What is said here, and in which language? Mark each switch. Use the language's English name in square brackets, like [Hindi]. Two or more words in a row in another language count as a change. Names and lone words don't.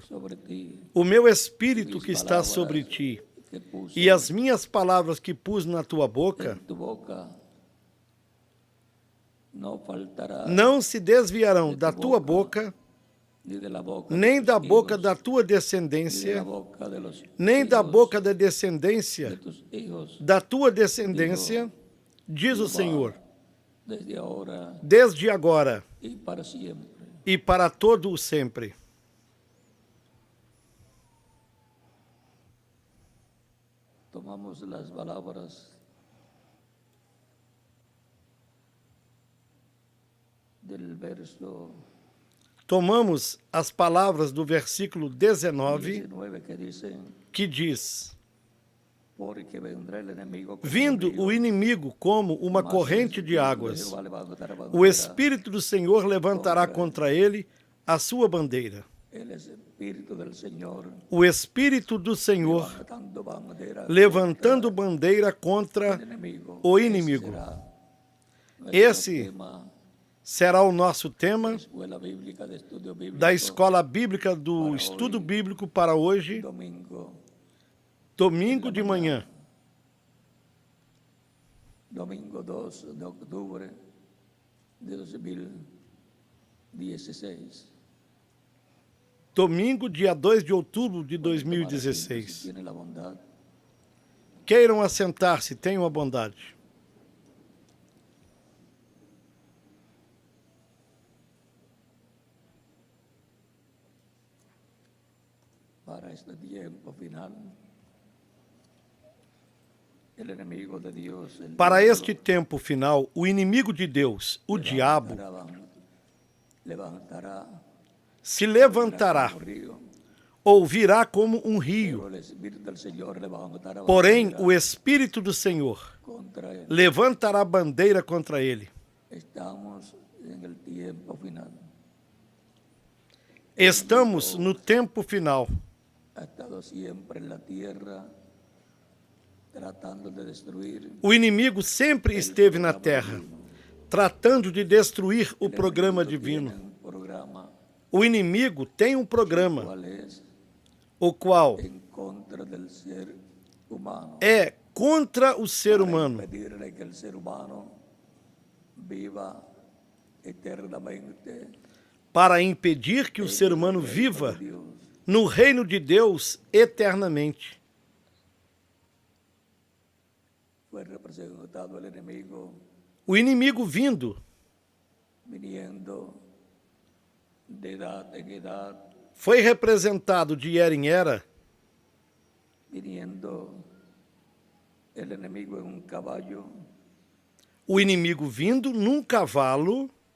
[Portuguese] O meu Espírito que está sobre ti, e as minhas palavras que pus na tua boca, não se desviarão da tua boca, nem da boca da tua descendência, nem da boca da descendência da tua descendência, diz o Senhor, desde agora e para todo o sempre. [Spanish] Tomamos las palabras del verso [Portuguese] Tomamos as palavras do versículo 19, [Spanish] 19 que dicen: [Portuguese] que diz: [Spanish] porque vendrá el enemigo como [Portuguese] vindo [Spanish] río, [Portuguese] o inimigo como uma mas corrente [Spanish] el [Portuguese] de [Spanish] Espíritu de [Portuguese] águas, [Spanish] Jehová levantará [Portuguese] o [Spanish] bandera. [Portuguese] Espírito do Senhor levantará contra ele a sua bandeira. [Spanish] El Espíritu del Señor [Portuguese] O Espírito do Senhor [Spanish] levantando bandera [Portuguese] levantando bandeira contra [Spanish] contra el enemigo. [Portuguese] o inimigo. Esse Esse [Spanish] será nuestro [Portuguese] será o nosso tema [Spanish] tema, Escola Bíblica de Estudio Bíblico, [Portuguese] da Escola Bíblica do Estudo Bíblico para hoje, domingo de manhã, domingo 2 de outubro de 2016. domingo, dia 2 de outubro de 2016. [Spanish] Tiene la bondad [Portuguese] Queiram assentar-se, tenham a bondade. [Spanish] para este tiempo final. El enemigo de Dios, el [Portuguese] Para [Spanish] diablo, [Portuguese] este tempo final, o inimigo de Deus, o diabo, se levantará [Spanish] como río, [Portuguese] ou virá como um rio. [Spanish] pero el Espíritu del Señor levantará [Portuguese] Porém, [Spanish] bandera [Portuguese] o Espírito do Senhor [Spanish] contra él. [Portuguese] levantará bandeira contra ele. [Spanish] Estamos en el tiempo final. [Portuguese] Estamos no tempo final. [Spanish] Ha estado siempre en la tierra tratando de destruir. [Portuguese] O inimigo sempre esteve na terra, tratando de destruir o programa divino. [Spanish] Tiene un programa [Portuguese] O inimigo tem um programa, [Spanish] cual es [Portuguese] o qual [Spanish] en contra del ser humano. [Portuguese] é contra o ser humano, [Spanish] Pedirle que el ser humano viva eternamente [Portuguese] para impedir que o ser humano viva [Spanish] de Dios. [Portuguese] no reino de Deus eternamente. [Spanish] Fue representado el enemigo [Portuguese] O inimigo vindo [Spanish] viniendo de edad en edad, [Portuguese] foi representado de era em era, [Spanish] viniendo el enemigo en un caballo, [Portuguese] o inimigo vindo num cavalo,